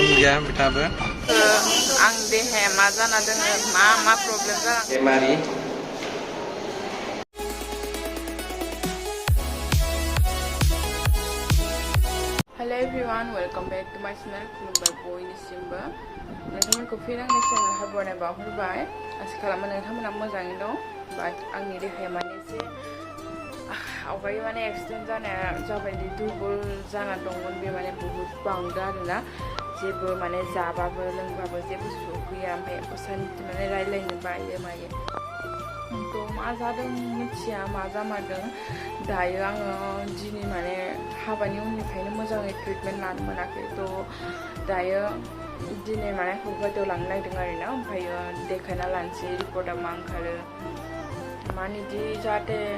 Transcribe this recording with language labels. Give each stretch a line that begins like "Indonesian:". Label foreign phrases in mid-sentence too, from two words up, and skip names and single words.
Bodo: गैया बिथाङाबो आं देहाया मा जाना दोङो मा प्रब्लेम जाना बेमारि
English: hello everyone welcome back to my channel
Bodo: खुलुमबाय बयनिसिमबो नोंथांमोनखौ फिन आंनि चैनेलावहाय बरायनाय बावहरबाय आसा खालामो नोंथांमोना मोजाङैनो दं बाट आंनि देहाया माने एसे आवगाय माने एक्सिडेन्ट जानाया जाबायदि दुरबल जाना दंमोन बे माने बहुत बांदों आरोना जेबो माने जाबाबो लोंबाबो जेबो सुख गैया ओमफ्राय सानसे माने रायलायनो बायो मायो थ' मा जादों मिथिया मा जामारदों दायो आङो दिनै माने हाबानि उननिफ्रायनो मोजाङै ट्रिटमेन्ट लानो मोनाखै थ' दायो दिनै माने गुवाहाटियाव लांनो नागिरदों आरोना ओमफ्रायो देखायना लानोसै रिपर्टआ मा ओंखारो माने इदि जाहाथे